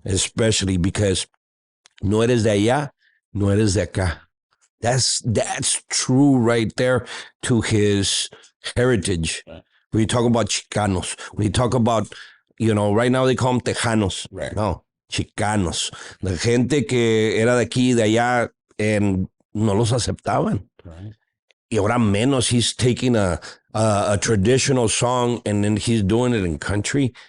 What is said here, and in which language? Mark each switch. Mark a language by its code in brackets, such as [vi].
[en] Especially because [es] no eres de allá, no eres de acá. [en] That's true right there to his heritage. Right. When you talk about Chicanos, when you talk about, right now they call them Tejanos. Right. No, Chicanos. [es] La gente que era de aquí, de allá, and no los aceptaban. [en] Right. Y ahora menos, he's taking a traditional song and then he's doing it in country.